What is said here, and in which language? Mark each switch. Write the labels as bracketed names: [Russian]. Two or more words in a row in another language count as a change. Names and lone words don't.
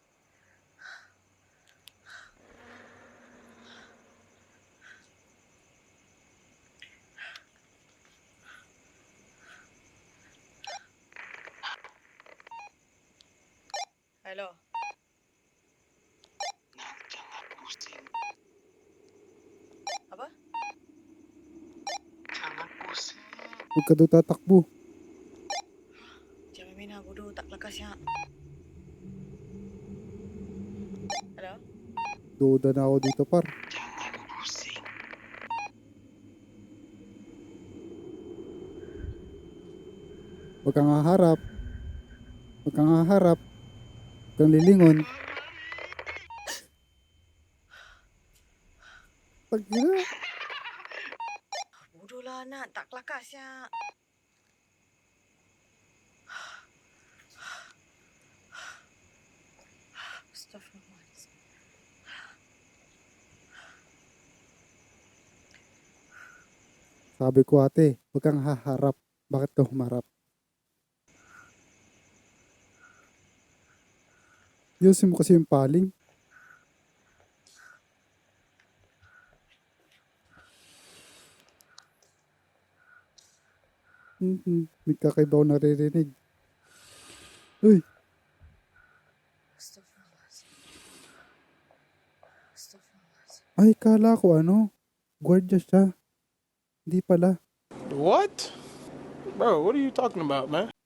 [Malay] Hello. Nak, jangan pusing. Apa? Jangan pusing. [Filipino] Huwag ka daw tatakbo. [Malay] Jangan main lah bodoh. Tak kelakar siap. Hello. [Filipino] Duda na ako dito par. [Malay] Jangan pusing. [Filipino] Huwag kang haharap. Huwag kang haharap. Huwag kang lilingon. Tagina. [Malay] Bodoh lah nak. Tak kelakar siap. Astaghfirullahaladzim. [Filipino] Sabi ko ate, huwag kang haharap. Bakit ka humarap? Yusin mo kasi yung paling. May kakaiba ako naririnig. Uy, [Malay] Astaghfirullahaladzim. Astaghfirullahaladzim. [Filipino] ay kala ko gwardiya siya. Hindi pala. [English] What? Bro, what are you talking about, man?